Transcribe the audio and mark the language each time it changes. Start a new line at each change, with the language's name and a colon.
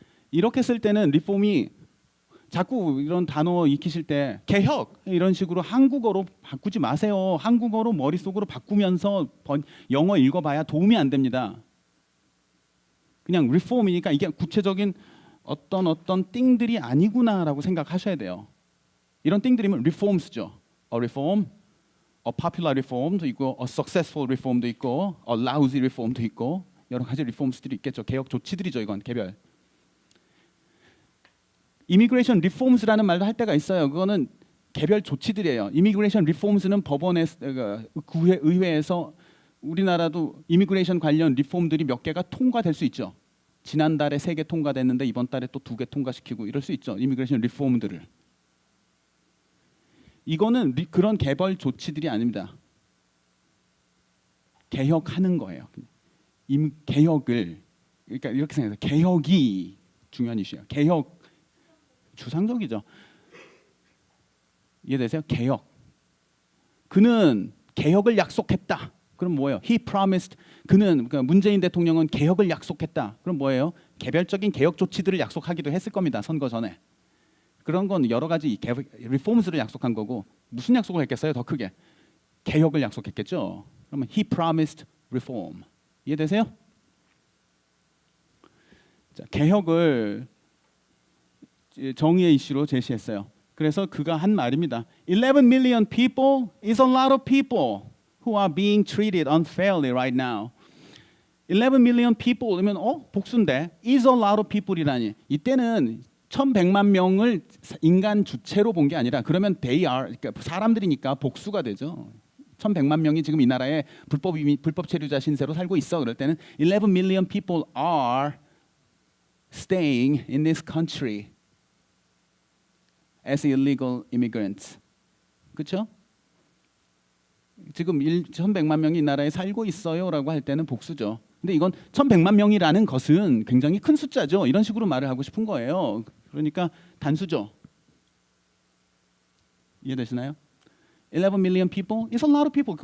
Korean: 이렇게 쓸 때는 리폼이 자꾸 이런 단어 익히실 때 개혁 이런 식으로 한국어로 바꾸지 마세요. 한국어로 머릿속으로 바꾸면서 영어 읽어봐야 도움이 안 됩니다. 그냥 리폼이니까 이게 구체적인 어떤 띵들이 아니구나라고 생각하셔야 돼요. 이런 띵들이면 reforms죠.
English: A reform, a popular reform도 있고, a successful reform도 있고, a lousy reform도 있고
Korean: 여러 가지
English: reforms들이 있겠죠.
Korean: 개혁 조치들이죠. 이건 개별. 이미그레이션 리폼스라는 말도 할 때가 있어요. 그거는 개별 조치들이에요. 이미그레이션 리폼스는 법원에 의회에서 우리나라도 이미그레이션 관련 리폼들이 몇 개가 통과될 수 있죠. 지난달에 3개 통과됐는데 이번 달에 또 2개 통과시키고 이럴 수 있죠. 이미그레이션 리폼들을. 이거는 그런 개별 조치들이 아닙니다. 개혁하는 거예요. 개혁을 그러니까 이렇게 생각해요. 개혁이 중요한 이슈예요. 개혁 추상적이죠. 이해되세요? 개혁. 그는 개혁을 약속했다. 그럼 뭐예요?
English: He promised.
Korean: 그러니까 문재인 대통령은 개혁을 약속했다. 그럼 뭐예요? 개별적인 개혁 조치들을 약속하기도 했을 겁니다. 선거 전에. 그런 건 여러 가지 리폼스를 약속한 거고 무슨 약속을 했겠어요? 더 크게. 개혁을 약속했겠죠. 그러면
English: he promised reform.
Korean: 이해되세요? 자, 개혁을 정의의 이슈로 제시했어요. 그래서 그가 한 말입니다.
English: 11 million people is a lot of people who are being treated unfairly right now. 11 million people
Korean: 그러면 복수인데
English: is a lot of people이라니.
Korean: 이때는 1100만 명을 인간 주체로 본 게 아니라 그러면
English: they are
Korean: 그러니까 사람들이니까 복수가 되죠. 1100만 명이 지금 이 나라에 불법 체류자 신세로 살고 있어. 그럴 때는
English: 11 million people are staying in this country as illegal immigrants.
Korean: 그렇죠? 지금 1100만 명이 이 나라에 살고 있어요라고 할 때는 복수죠. 근데 이건 1100만 명이라는 것은 굉장히 큰 숫자죠. 이런 식으로 말을 하고 싶은 거예요. 그러니까 단수죠. 이해되시나요?
English: 11 million people is a lot of people.